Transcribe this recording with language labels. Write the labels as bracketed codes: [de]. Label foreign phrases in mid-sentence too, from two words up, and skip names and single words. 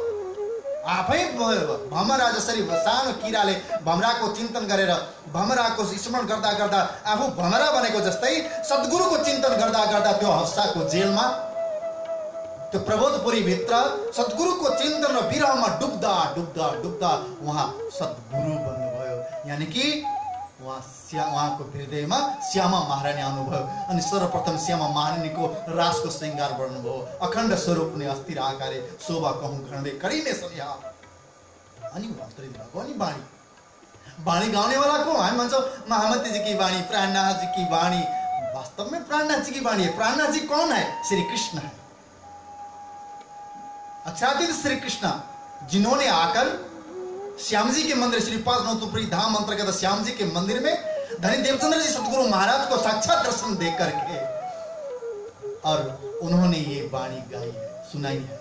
[ne] आफै भमरा जसरी सानो किराले भमराको चिन्तन गरेर भमराको स्मरण गर्दा गर्दा आफू भमरा बनेको जस्तै सद्गुरुको चिन्तन गर्दा गर्दा त्यो हर्षको जेलमा त्यो प्रबोधपुरी भित्र सद्गुरुको चिन्तन र विरहमा डुब्दा डुब्दा डुब्दा उहाँ सद्गुरु बन्नुभयो। यानी कि उहाँको हृदयमा श्यामा महारानी आउनुभयो अनि सर्वप्रथम श्यामा महारानीको रासको श्रृंगार बढ्नुभयो। [gu] અખંડ સ્વરૂપ ને અસ્થિર આકારે શોભા કહું ખંડે કરીને સન્યા। [ne] अनि अवतरित भएको अनि वाणी गाउने वाला को? हामी भन्छौँ [hi] महामती जी की वाणी, प्राणनाथ जी की वाणी। वास्तव में प्राणनाथ जी की वाणी है। प्राणनाथ जी कौन है? श्री कृष्ण है, अक्षरातीत श्री कृष्ण, जिन्होंने आकर श्याम जी के मंदिर श्री 5 धाम अंतर्गत श्याम जी के मंदिर में धनी देवचंद्र जी सतगुरु महाराज को साक्षात दर्शन दे करके और उन्होंने ये वाणी गाई है, सुनाई है।